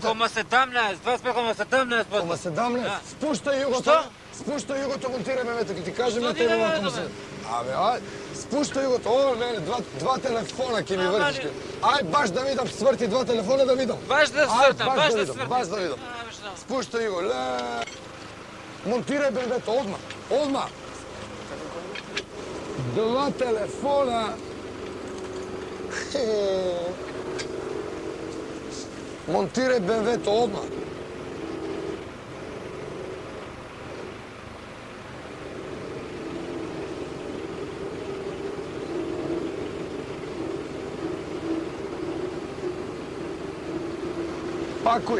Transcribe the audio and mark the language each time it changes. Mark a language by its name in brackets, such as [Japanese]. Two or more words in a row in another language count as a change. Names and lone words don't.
[Macedonian] Кома 17, 25,17%. Кома 17? Да. Спуштай југото. Што? Спуштай југото, монтираме мете, ќе ти кажем Што на тебе дигаме, ако се... Абе, ај, спуштай југото. О, не, два телефона ќе ми вртиш. Ај, баш да видам, сврти два телефона да видам. Баш да свртам, баш да свртам. Баш да видам. Спуштай југо, ле... Монтирај БМВ-то, одма. Два телефона. Монтирај БМВ-то, одма. Пакуј.